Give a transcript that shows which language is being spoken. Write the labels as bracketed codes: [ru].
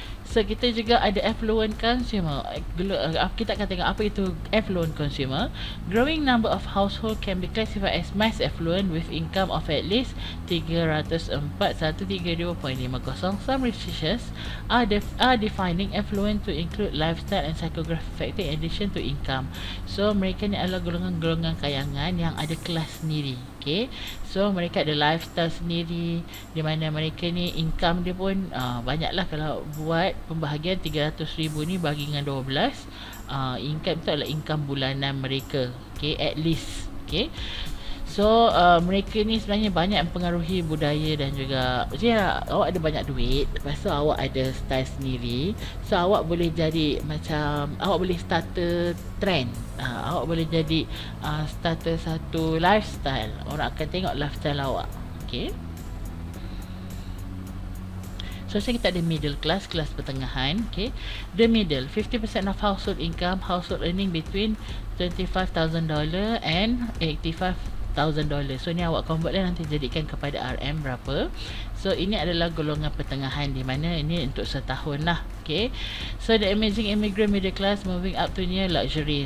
[ms] So kita juga ada affluent consumer. Kita akan tengok apa itu affluent consumer. [en] Growing number of household can be classified as mass affluent with income of at least 304,132.50. Some researchers are defining affluent to include lifestyle and psychographic factor in addition to income. [ms] So mereka ni adalah golongan-golongan kayangan yang ada kelas sendiri. Okay, so mereka ada lifestyle sendiri, di mana mereka ni income dia pun banyaklah. Kalau buat pembahagian 300,000 ni bagi dengan 12, income tu adalah income bulanan mereka, okay, at least. Okay, so mereka ni sebenarnya banyak mempengaruhi budaya dan juga awak ada banyak duit, lepas tu awak ada style sendiri, so awak boleh jadi macam awak boleh starter trend, awak boleh jadi starter satu lifestyle. Orang akan tengok lifestyle awak. Okay, so kita ada middle class, kelas pertengahan. [en] Okay, the middle 50% of household income, household earning between $25,000 and $85,000. [ms] So ni awak convert lah, nanti jadikan kepada RM berapa. So ini adalah golongan pertengahan, di mana ini untuk setahun lah. [en] Okay, so the emerging immigrant middle class moving up to near luxury.